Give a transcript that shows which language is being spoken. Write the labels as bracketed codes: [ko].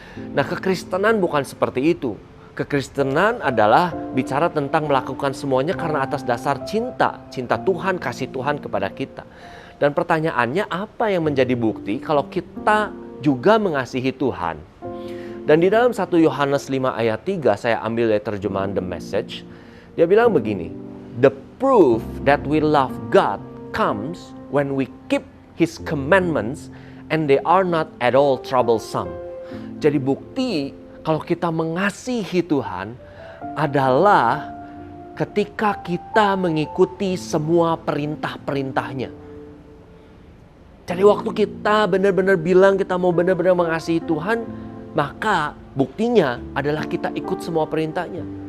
[id] Nah, kekristenan bukan seperti itu. Kekristenan adalah bicara tentang melakukan semuanya karena atas dasar cinta. Cinta Tuhan, kasih Tuhan kepada kita. Dan pertanyaannya, apa yang menjadi bukti kalau kita juga mengasihi Tuhan? Dan di dalam 1 Yohanes 5 ayat 3, saya ambil dari terjemahan The Message. Dia bilang begini, [en] the proof that we love God comes when we keep His commandments and they are not at all troublesome. [id] Jadi bukti kalau kita mengasihi Tuhan adalah ketika kita mengikuti semua perintah-perintahnya. Jadi waktu kita benar-benar bilang kita mau benar-benar mengasihi Tuhan, maka buktinya adalah kita ikut semua perintahnya.